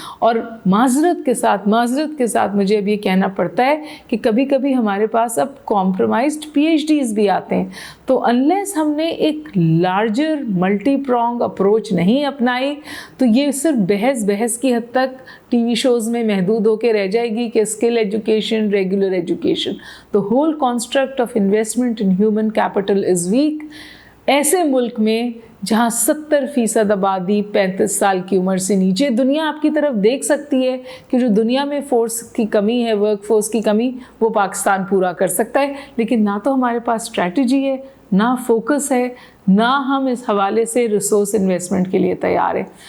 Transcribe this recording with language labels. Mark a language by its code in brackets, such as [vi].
[ur] اور معذرت کے ساتھ مجھے اب یہ کہنا پڑتا ہے کہ کبھی کبھی ہمارے پاس اب کمپرومائزڈ پی ایچ ڈیز بھی آتے ہیں. تو انلیس ہم نے ایک [en] larger multi pronged approach [ur] نہیں اپنائی تو یہ صرف بحث کی حد تک ٹی وی شوز میں محدود ہو کے رہ جائے گی کہ skill education, regular education. [en] The whole construct of investment in human capital is weak. [ur] ایسے ملک میں جہاں 70% آبادی 35 سال کی عمر سے نیچے, دنیا آپ کی طرف دیکھ سکتی ہے کہ جو دنیا میں فورس کی کمی ہے, ورک فورس کی کمی, وہ پاکستان پورا کر سکتا ہے. لیکن نہ تو ہمارے پاس اسٹریٹجی ہے, نہ فوکس ہے, نہ ہم اس حوالے سے ریسورس انویسٹمنٹ کے لیے تیار ہیں.